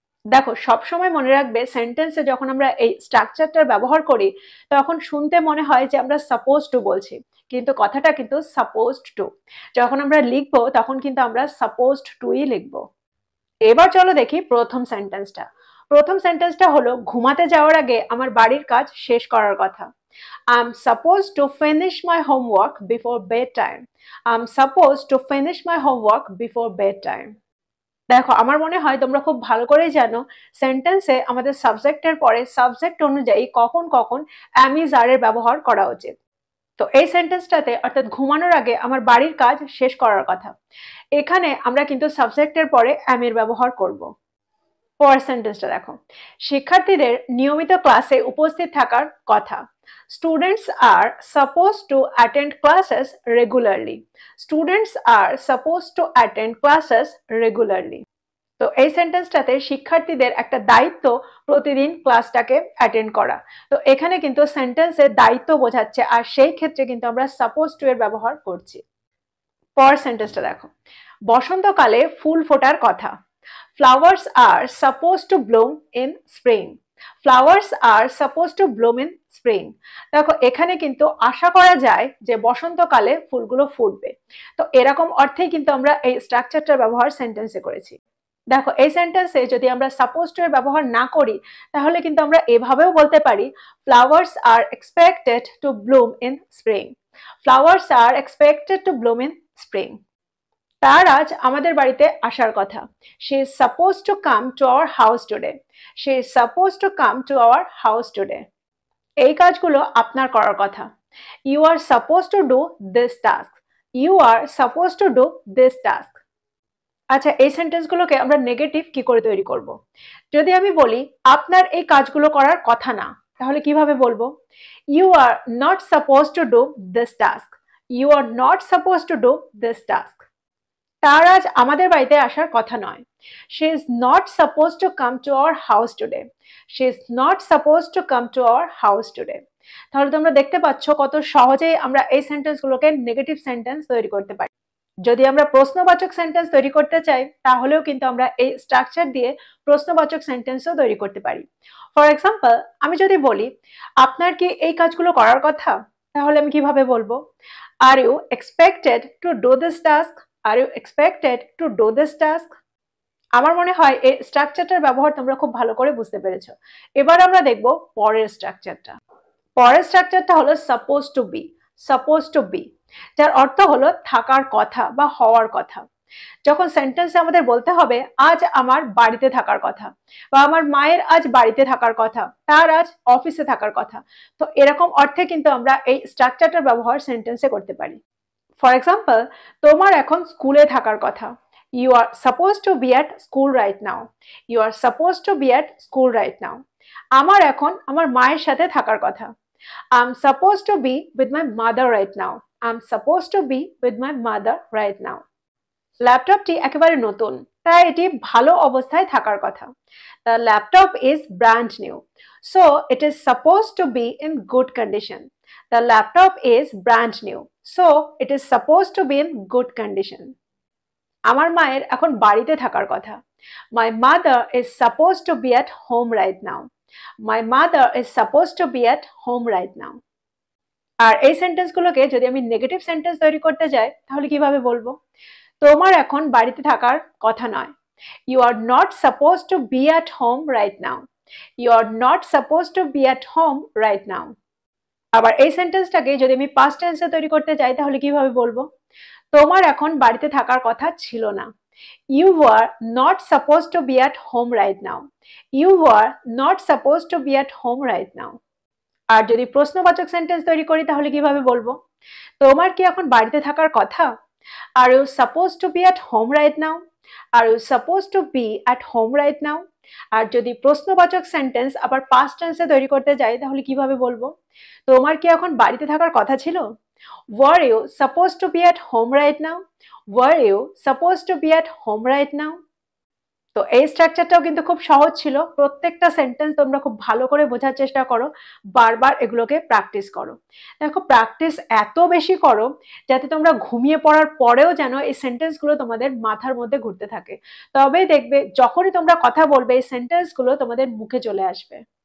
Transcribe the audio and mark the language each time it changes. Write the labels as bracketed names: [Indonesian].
[Bangla] দেখো সবসময় মনে রাখবে সেন্টেন্সে যখন আমরা এই স্ট্রাকচারটার ব্যবহার করি তখন শুনতে মনে হয় যে আমরা সাপোজ টু বলছি, কিন্তু কথাটা কিন্তু সাপোজড টু। যখন আমরা লিখবো তখন কিন্তু আমরা সাপোজড টুই লিখবো। এবার চলো দেখি প্রথম সেন্টেন্সটা। প্রথম সেন্টেন্সটা হলো ঘুমাতে যাওয়ার আগে আমার বাড়ির কাজ শেষ করার কথা। [English] I'm supposed to finish my homework before bedtime. I'm supposed to finish my homework before bedtime. [Bangla] দেখো আমার মনে হয় তোমরা খুব ভালো করেই জানো সেন্টেন্সে আমাদের সাবজেক্টের পরে সাবজেক্ট অনুযায়ী কখন কখন am is are এর ব্যবহার করা উচিত। তো এই সেন্টেন্সটাতে অর্থাৎ ঘুমানোর আগে আমার বাড়ির কাজ শেষ করার কথা, এখানে আমরা কিন্তু সাবজেক্টের পরে am এর ব্যবহার করব। পরের সেন্টেন্সটা দেখো, শিক্ষার্থীদের নিয়মিত ক্লাসে উপস্থিত থাকার কথা। [English] Students are suppose to attend classes regularly. Students are suppose to attend classes regularly. [Bangla] তো এই সেন্টেন্সটাতে শিক্ষার্থীদের একটা দায়িত্ব প্রতিদিন ক্লাসটাকে অ্যাটেন্ড করা। তো এখানে কিন্তু সেন্টেন্সে দায়িত্ব বোঝাচ্ছে আর সেই ক্ষেত্রে কিন্তু আমরা সাপোজ টু এর ব্যবহার করছি। পরের সেন্টেন্সটা দেখো, বসন্তকালে ফুল ফোটার কথা। [English] Flowers are supposed to bloom in spring. Flowers are supposed to bloom in spring. [Bangla] দেখো এখানে কিন্তু আশা করা যায় যে বসন্তকালে ফুলগুলো ফুটবে। তো এরকম অর্থেই কিন্তু আমরা এই স্ট্রাকচারটার ব্যবহার সেন্টেন্সে করেছি। দেখো এই সেন্টেন্সে যদি আমরা সাপোজ টু এর ব্যবহার না করি তাহলে কিন্তু আমরা এভাবেও বলতে পারি [English] Flowers are expected to bloom in spring. Flowers are expected to bloom in spring. [Bangla] তার আজ আমাদের বাড়িতে আসার কথা। [English] She is supposed to come to our house today. She is supposed to come to our house today. [Bangla] এই কাজগুলো আপনার করার কথা। [English] You are supposed to do this task. You are supposed to do this task. [Bangla] আচ্ছা এই সেন্টেন্সগুলোকে আমরা negative কি করে তৈরি করব? যদি আমি বলি আপনার এই কাজগুলো করার কথা না, তাহলে কিভাবে বলবো? [English] You are not supposed to do this task. You are not supposed to do this task. [Bangla] তার আজ আমাদের বাড়িতে আসার কথা নয়। [English] She is not supposed to come to our house today. She is not supposed to come to our house today. [Bangla] তাহলে তোমরা দেখতে পাচ্ছ কত সহজেই আমরা এই সেন্টেন্সগুলোকে নেগেটিভ সেন্টেন্স তৈরি করতে পারি। যদি আমরা প্রশ্নবাচক সেন্টেন্স তৈরি করতে চাই তাহলেও কিন্তু আমরা এই স্ট্রাকচার দিয়ে প্রশ্নবাচক সেন্টেন্সও তৈরি করতে পারি। ফর এক্সাম্পল আমি যদি বলি আপনার কি এই কাজগুলো করার কথা, তাহলে আমি কিভাবে বলবো? [English] Are you expected to do this task? Are you expected to do this task? [Bangla] আমার মনে হয় এই স্ট্রাকচারটার ব্যবহার তোমরা খুব ভালো করে বুঝতে পেরেছো। এবার আমরা দেখব পরের স্ট্রাকচারটা। পরের স্ট্রাকচারটা হলো suppose two B. Suppose two B যার অর্থ হলো থাকার কথা বা হওয়ার কথা। যখন সেন্টেন্সে আমাদের বলতে হবে আজ আমার বাড়িতে থাকার কথা বা আমার মায়ের আজ বাড়িতে থাকার কথা, তার আজ অফিসে থাকার কথা, তো এরকম অর্থে কিন্তু আমরা এই স্ট্রাকচারটার ব্যবহার সেন্টেন্সে করতে পারি। ফর এক্সাম্পল তোমার এখন স্কুলে থাকার কথা। [English] You are supposed to be at school right now. You are supposed to be at school right now. [Bangla] আমার এখন আমার মায়ের সাথে থাকার কথা। [English] I'm supposed to be with my mother right now. I'm supposed to be with my mother right now. [Bangla] ল্যাপটপটি একেবারে নতুন, তাই এটি ভালো অবস্থায় থাকার কথা। [English] The laptop is brand new, so it is supposed to be in good condition. The laptop is brand new, so it is supposed to be in good condition. [Bangla] আমার মায়ের এখন বাড়িতে থাকার কথা। [English] My mother is supposed to be at home right now. My mother is supposed to be at home right now. [Bangla] আর এই সেন্টেন্সগুলোকে যদি আমি negative sentence তৈরি করতে যাই তাহলে কিভাবে বলবো? তোমার এখন বাড়িতে থাকার কথা নয়। [English] You are not supposed to be at home right now. You are not supposed to be at home right now. [Bangla] আবার এই সেন্টেন্সটাকে যদি আমি পাস্ট টেন্সে তৈরি করতে যাই তাহলে কিভাবে বলবো? তোমার এখন বাড়িতে থাকার কথা ছিল না। [English] You were not supposed to be at home right now. You were not supposed to be at home right now. [Bangla] আর যদি প্রশ্নবাচক সেন্টেন্স তৈরি করি তাহলে কিভাবে বলবো? তোমার কি এখন বাড়িতে থাকার কথা? [English] Are you supposed to be at home right now? Are you supposed to be at home right now? [Bangla] আর যদি প্রশ্নবাচক সেন্টেন্স আবার পাস্ট টেন্সে তৈরি করতে যাই তাহলে কিভাবে বলবো? তোমার কি এখন বাড়িতে থাকার কথা ছিল? [English] Were you supposed to be at home right now? Were you supposed to be at home right now? [Bangla] তো এই স্ট্রাকচারটাও কিন্তু খুব সহজ ছিল। প্রত্যেকটা সেন্টেন্স তোমরা খুব ভালো করে বোঝার চেষ্টা করো, বারবার এগুলোকে প্র্যাকটিস করো। দেখো প্র্যাকটিস এত বেশি করো যাতে তোমরা ঘুমিয়ে পড়ার পরেও যেন এই সেন্টেন্সগুলো তোমাদের মাথার মধ্যে ঘুরতে থাকে। তবেই দেখবে যখনই তোমরা কথা বলবে এই সেন্টেন্সগুলো তোমাদের মুখে চলে আসবে।